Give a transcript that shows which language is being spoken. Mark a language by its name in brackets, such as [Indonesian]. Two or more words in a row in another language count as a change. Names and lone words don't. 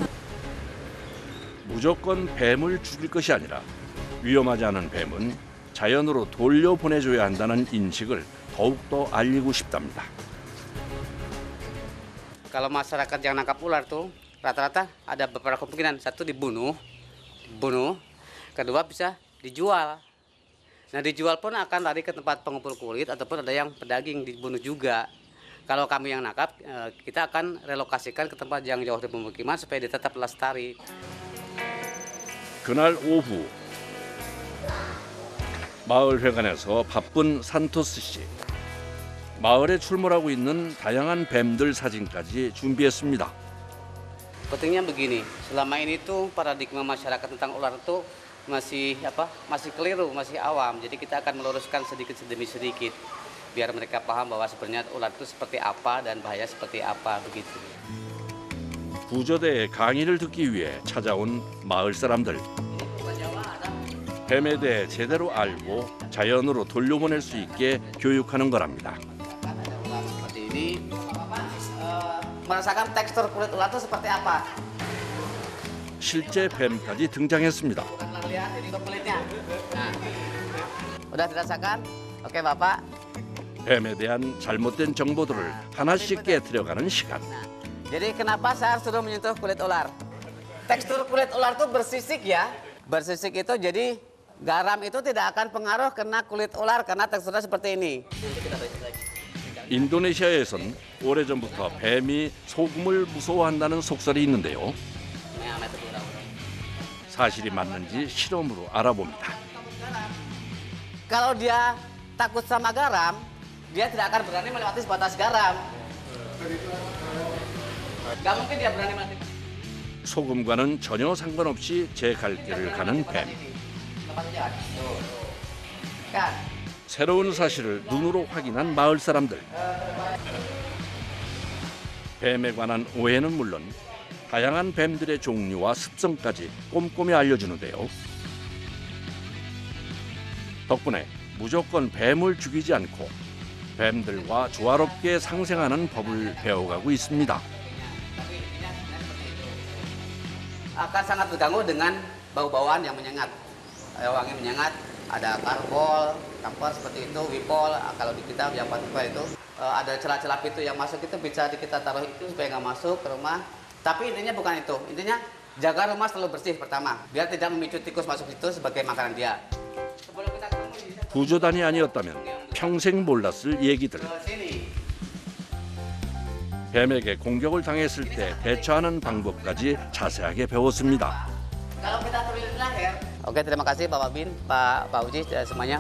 [Korean] 무조건 뱀을 죽일 것이 아니라 위험하지 않은 뱀은 자연으로 돌려보내줘야 한다는 인식을 더욱더 알리고 싶답니다. [Indonesian] Kalau masyarakat yang nangkap ular tuh rata-rata ada beberapa kemungkinan. Satu dibunuh, kedua bisa dijual. Nah dijual pun akan lari ke tempat pengumpul kulit ataupun ada yang pedaging dibunuh juga. Kalau kami yang nangkap, kita akan relokasikan ke tempat yang jauh dari pemukiman supaya dia tetap lestari. [Korean] 그날 오후 마을 회관에서 바쁜 산토스 씨. 마을에 출몰하고 있는 다양한 뱀들 사진까지 준비했습니다. [Indonesian] Pentingnya begini, selama ini tuh paradigma masyarakat tentang ular itu masih keliru, masih awam. Jadi kita akan meluruskan sedikit demi sedikit biar mereka paham bahwa sebenarnya ular itu seperti apa dan bahaya seperti apa begitu. [Korean] 구조대의 강의를 듣기 위해 찾아온 마을 사람들. 뱀에 대해 제대로 알고 자연으로 돌려보낼 수 있게 교육하는 거랍니다. [Indonesian] Seperti ini, merasakan tekstur kulit ular itu seperti apa? [Korean] 실제 뱀까지 등장했습니다. [Indonesian] Lihat ini kulitnya. Nah, udah dirasakan? Oke Bapak. [Korean] 뱀에 대한 잘못된 정보들을 하나씩 깨트려가는 시간. [Indonesian] Jadi kenapa saya harus suruh menyentuh kulit ular? Tekstur kulit ular itu bersisik ya. Bersisik itu jadi garam itu tidak akan pengaruh kena kulit ular karena teksturnya seperti ini. [Korean] 인도네시아에선 오래전부터 뱀이 소금을 무서워한다는 속설이 있는데요. 사실이 맞는지 실험으로 알아봅니다. Kalau dia takut sama garam, dia tidak akan berani melewati batas garam. Nggak mungkin dia berani melewati. 소금과는 전혀 상관없이 제 갈 길을 가는 뱀. 새로운 사실을 눈으로 확인한 마을 사람들. 뱀에 관한 오해는 물론 다양한 뱀들의 종류와 습성까지 꼼꼼히 알려주는데요. 덕분에 무조건 뱀을 죽이지 않고 뱀들과 조화롭게 상생하는 법을 배워가고 있습니다. [Indonesian] Akan sangat terganggu dengan bau-bauan yang menyengat, wangi menyengat, ada karbol, kamper seperti itu, wipol. Kalau di kita yang pakai itu ada celah-celah pintu yang masuk itu bisa kita taruh itu supaya nggak masuk ke rumah. Tapi intinya bukan itu, intinya jaga rumah selalu bersih pertama, biar tidak memicu tikus masuk situ sebagai makanan dia. [Korean] 구조단이 아니었다면 평생 몰랐을 얘기들. 뱀에게 공격을 당했을 때 대처하는 방법까지 자세하게 배웠습니다. [Indonesian] Oke, terima kasih Pak Bin, Pak Uji semuanya.